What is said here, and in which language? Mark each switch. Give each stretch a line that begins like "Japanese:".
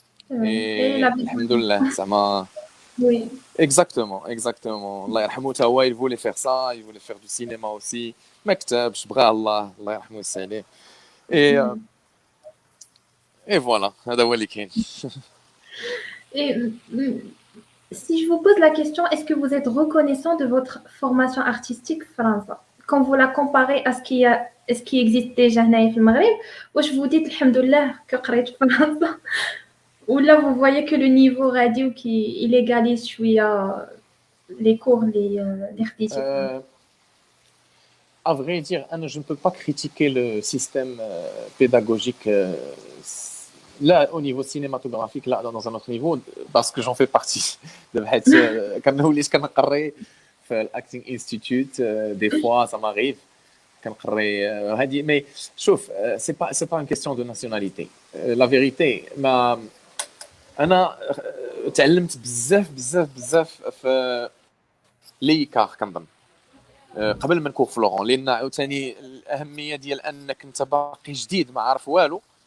Arabic: الحمد لله زعما.
French: Oui. Exactement.
Arabic: الله يرحمه تا هو
French: il voulait faire ça, il voulait faire du cinéma aussi,
Arabic: ما كتبش, بغى الله يرحمه ويسع عليه.
French: Et voilà,
Arabic: هذا هو اللي كاين.
French: Et si je vous pose la question, est-ce que vous êtes reconnaissant de votre formation artistique française quand vous la comparez à ce qui existe déjà
Arabic: هنايا في المغرب,
French: واش vous dites alhamdoulilah que
Arabic: قريت في فرنسا,
French: ou là vous voyez que le niveau radio qui il égalise شويه les cours les خديتي؟ À vrai dire, je ne peux pas critiquer le système pédagogique là au niveau cinématographique, là dans un autre niveau, parce que j'en fais partie.
Arabic: كان وليت كنقري في l'acting institute,
French: des fois ça m'arrive
Arabic: كنقري هذه.
French: mais
Arabic: شوف,
French: c'est pas une question de nationalité. La vérité,
Arabic: ما انا تعلمت بزاف في ليكار كنظن قبل من كور فلورون, لان عاوتاني الاهميه ديال انك انت باقي جديد ما عارف والو